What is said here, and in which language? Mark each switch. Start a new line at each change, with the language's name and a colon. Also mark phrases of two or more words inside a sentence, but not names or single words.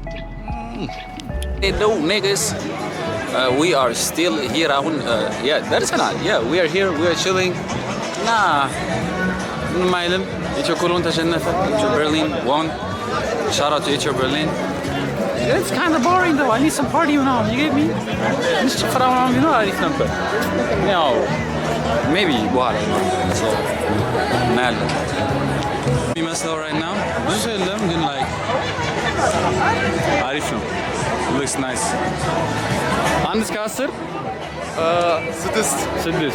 English: Hello niggas. We are still here
Amharic: አሁን ደርሰናል።
English: we are here, we are chilling.
Amharic: ምንም አይልም። ኢትዮ ኮሎን ተሸነፈ። ኢትዮ በርሊን won.
English: Shout out to ኢትዮ በርሊን. It's kind of boring though. I need some party now. You get me?
Amharic: ትንሽ ጭፈራ ምናምን ቢኖር አሪፍ ነበር። ያው maybe በኋላ so እናያለን የሚመስለው
English: right now
Amharic: ብዙ ሰው የለም ግን like አሪፍ ነው።
English: looks nice.
Amharic: 1 እስከ 10 6.